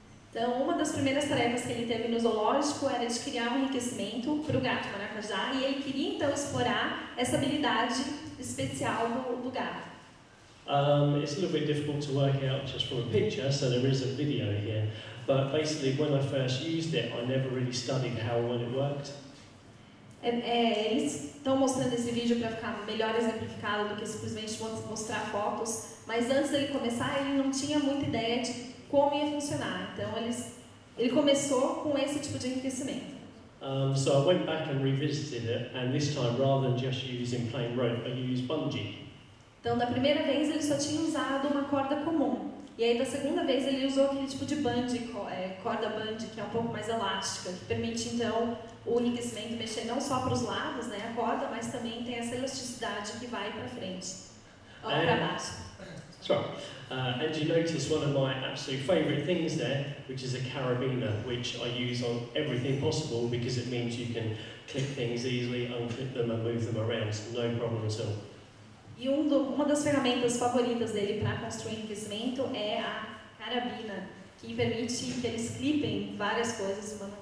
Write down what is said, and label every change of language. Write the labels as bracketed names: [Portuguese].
[Portuguese] Então, uma das primeiras tarefas que ele teve no zoológico era de criar um enriquecimento para o gato maracajá, e ele queria então explorar essa habilidade especial do gato. [English] It's a little bit difficult to work out just from a picture, so there is a video here. But basically, when I first used it, I never really studied how well it worked. [Portuguese] Eles estão mostrando esse vídeo para ficar melhor exemplificado do que simplesmente mostrar fotos, mas antes dele começar, ele não tinha muita ideia de como ia funcionar. Então, ele começou com esse tipo de enriquecimento. [English] So I went back and revisited it, and this time, rather than just using plain rope, I used bungee. [Portuguese] Então, da primeira vez, ele só tinha usado uma corda comum. E aí, da segunda vez, ele usou aquele tipo de bungee, corda bungee, que é um pouco mais elástica, que permite, então, o enriquecimento mexer não só para os lados, né, a corda, mas também tem essa elasticidade que vai para frente, ou para baixo. [English] That's right. And you notice one of my absolute favourite things there, which is a carabiner, which I use on everything possible because it means you can clip things easily, unclip them and move them around, no problem at all. [Portuguese] E uma das ferramentas favoritas dele para construir enriquecimento é a carabina, que permite que eles clipem várias coisas.